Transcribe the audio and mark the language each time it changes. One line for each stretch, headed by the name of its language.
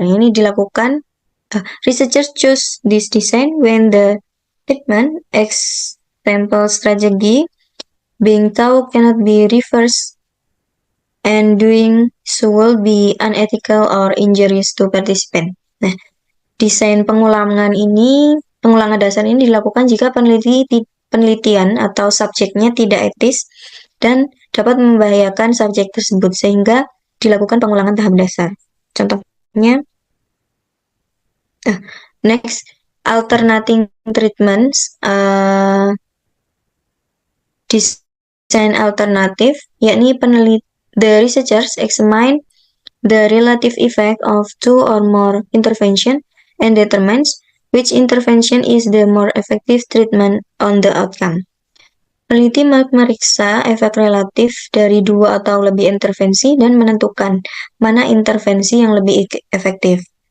Indonesian: Ini dilakukan
English: researchers choose this design when the treatment example strategy being taught cannot be reversed and doing so will be unethical or injurious to participant.
Indonesian: Nah, desain pengulangan dasar ini dilakukan jika penelitian atau subjeknya tidak etis dan dapat membahayakan subjek tersebut sehingga dilakukan pengulangan tahap dasar.
English: Contohnya, next, alternating treatments,
Indonesian: desain alternatif, yakni
English: the researchers examine the relative effect of 2 or more intervention and determines which intervention is the more effective treatment on the outcome.
Indonesian: Peneliti memeriksa efek relatif dari 2 atau lebih intervensi dan menentukan mana intervensi yang lebih efektif.